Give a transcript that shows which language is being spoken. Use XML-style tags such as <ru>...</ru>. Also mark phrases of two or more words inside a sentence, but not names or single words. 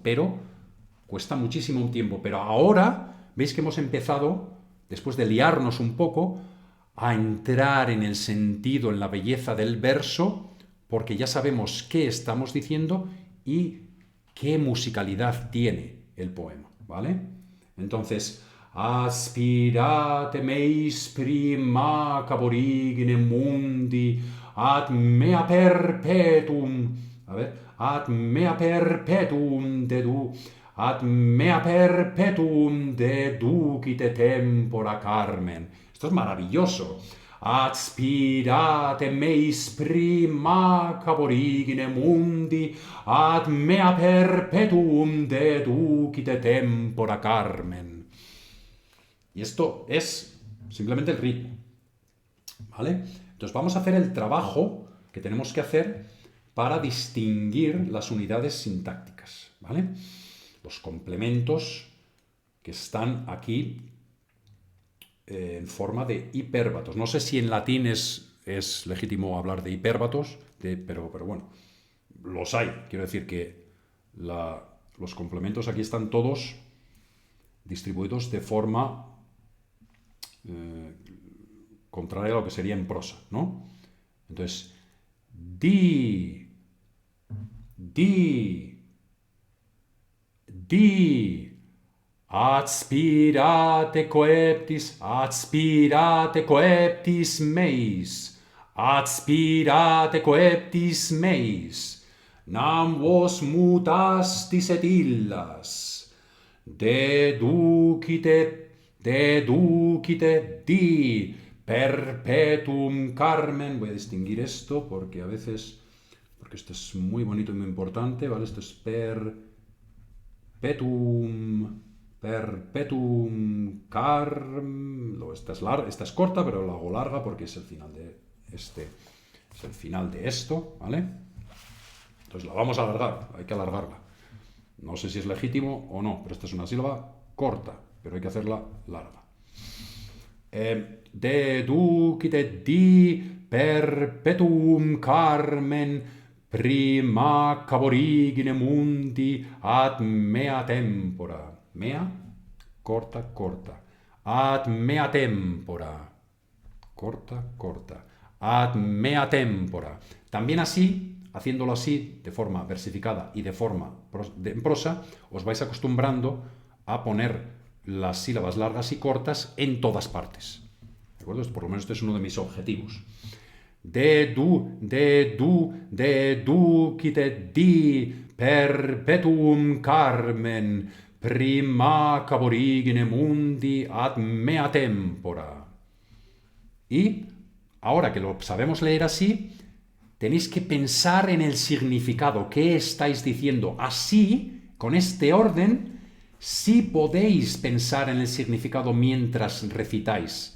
<es>Pero cuesta muchísimo tiempo. Pero ahora veis que hemos empezado, después de liarnos un poco, a entrar en el sentido, en la belleza del verso, porque ya sabemos qué estamos diciendo y qué musicalidad tiene el poema, ¿vale? Entonces,</es> <la>aspirate meis primaque aborigine mundi ad mea perpetuum.</la> <es>A ver,</es> <la>ad mea perpetuum ad mea perpetuum deducite tempora Carmen.</la> <es>Esto es maravilloso.</es> <la>Aspirate meis primaque aborigine mundi ad mea perpetuum deducite tempora Carmen.</la> <es>Y esto es simplemente el ritmo, ¿vale? Entonces vamos a hacer el trabajo que tenemos que hacer para distinguir las unidades sintácticas, ¿vale? Los complementos que están aquí en forma de hipérbatos. No sé si en latín es legítimo hablar de hipérbatos, pero bueno, los hay. Quiero decir que los complementos aquí están todos distribuidos de forma contraria a lo que sería en prosa, ¿no? Entonces,</es> <la>di, aspirate coeptis meis, aspirate coeptis meis, nam vos mutastis et illas, deducite di, perpetuum Carmen.</la> <es>Voy a distinguir esto porque a veces, porque esto es muy bonito y muy importante, ¿vale? Esto es</es> <la>perpetuum Carmen.</la> <es>Esta es corta, pero la hago larga porque es el final de esto, ¿vale? Entonces la vamos a alargar, hay que alargarla. No sé si es legítimo o no, pero esta es una sílaba corta, pero hay que hacerla larga.</es> <la>Deducite di perpetuum Carmen prima caborigine mundi ad mea tempora. Mea,</la> <es>corta, corta.</es> <la>Ad mea tempora.</la> <es>Corta, corta.</es> <la>Ad mea tempora.</la> <es>También así, haciéndolo así, de forma versificada y de forma en prosa, os vais acostumbrando a poner las sílabas largas y cortas en todas partes. ¿De acuerdo? Por lo menos este es uno de mis objetivos.</es> <la>De ducite di perpetuum carmen prima caborigine mundi ad mea tempora.</la> <es>Y ahora que lo sabemos leer así, tenéis que pensar en el significado. ¿Qué estáis diciendo? Así, con este orden, sí podéis pensar en el significado mientras recitáis.</es>